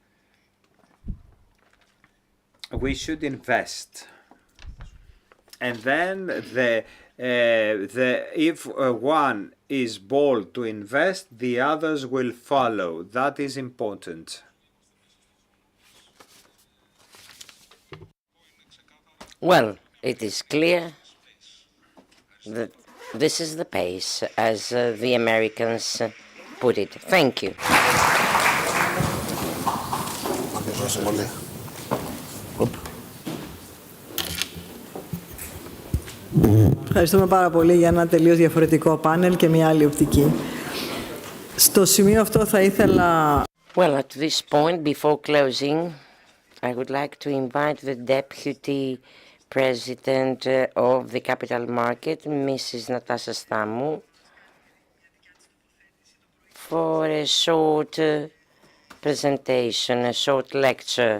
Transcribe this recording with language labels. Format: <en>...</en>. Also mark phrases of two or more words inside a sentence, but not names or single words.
<en>We should invest, and then if one is bold to invest, the others will follow. That is important. Well, it is clear that this is the pace, as the Americans put it. Thank you.</en> <el>Ευχαριστούμε πάρα πολύ για ένα τελείως διαφορετικό πάνελ και μια άλλη οπτική. Στο σημείο αυτό θα ήθελα...</el> <en>Well, at this point, before closing, I would like to invite the Deputy President of the Capital Market, Mrs. Natasha Stamou, for a short presentation, a short lecture.</en>